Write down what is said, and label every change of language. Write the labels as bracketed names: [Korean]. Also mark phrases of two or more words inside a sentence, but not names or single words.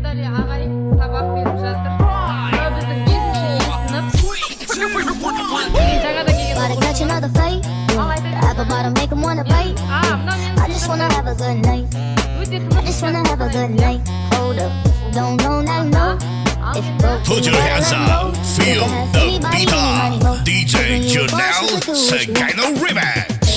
[Kazakh] ағай сабақ беріп жатыр. Біздің 5-ші сынып. Жаңада келген [English] Put your hands up, feel the beat up. DJ Janelle, Sakino Remix.